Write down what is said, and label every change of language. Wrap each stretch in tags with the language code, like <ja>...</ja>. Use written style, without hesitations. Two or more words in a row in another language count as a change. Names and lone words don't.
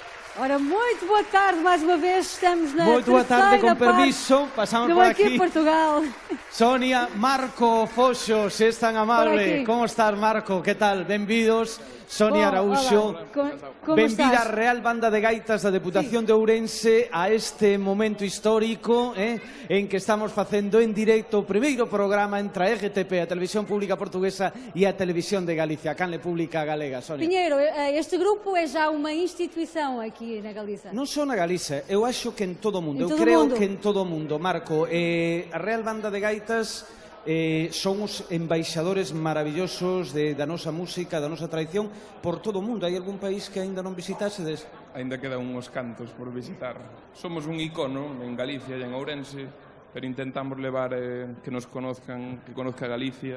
<pt>Ora, muito boa tarde mais uma vez, estamos na Muito boa tarde, com terceira</pt> <gl>permiso,</gl> <pt>parte</pt> <gl>pasamos</gl> <pt>do</pt> <gl>por</gl> <pt>Aqui</pt> <gl>aquí.</gl> <pt>Portugal.</pt> <gl>Sonia, Marco, Foxo, se es tan Por amable. aquí. Como estás, Marco? Que tal? Benvidos. Sonia Araúxo. Hola. Como Benvida estás? a Real Banda de Gaitas da Deputación de Ourense a este momento histórico en que estamos facendo en directo o primeiro programa entre a RTP, a Televisión Pública Portuguesa e a Televisión de Galicia, a canle pública galega, Sonia.</gl> <pt>Pinheiro, este grupo é já uma instituição aqui na Galiza.</pt> <gl>Non só na Galiza, eu acho que en todo o mundo, En eu todo o creo mundo. que en todo o mundo, Marco. A Real Banda de Gaitas son os embaixadores maravillosos da nosa música, da nosa tradición por todo o mundo. Hai algún país que aínda non visitásedes? Ainda quedan uns cantos por visitar. Somos un icono en Galicia e en Ourense, pero intentamos levar que</gl> <es>nos conozcan, que conozca</es> <gl>Galicia.</gl>